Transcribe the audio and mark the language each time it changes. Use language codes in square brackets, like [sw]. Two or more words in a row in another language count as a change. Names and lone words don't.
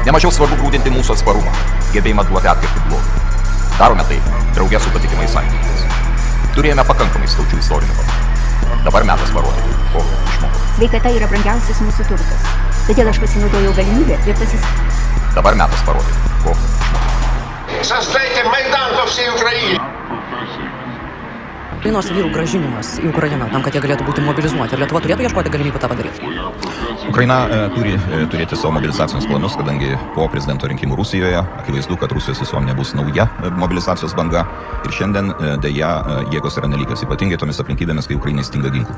[lt] Nemažiau svarbu grūdinti mūsų atsparumą, gebėjimą duoti atkirti blogį. Darome tai draugė su patikimais sąjungininkais. Turėjome pakankamai skaudžių istorinių pamokų. Dabar metas parodyti, ko išmokome. Sveikata yra brangiausias mūsų turtas. Todėl aš pasinaudojau galimybę ir Dabar metas parodyti, ko išmokome. [ru] Создайте Майдан по всей Украине. [lt] Ukrainos vyrų grąžinimas į Ukrainą, tam, kad jie galėtų būti mobilizuoti. Ir Lietuva turėtų ieškoti galimybių tą padaryti. Ukraina turi turėti savo mobilizacinius planus, kadangi po prezidento rinkimų Rusijoje akivaizdu, kad Rusijos visuomenė bus nauja mobilizacijos banga. Ir šiandien dėja jėgos yra nelygios, ypatingai tomis aplinkybėmis, kai Ukrainai stinga ginklų.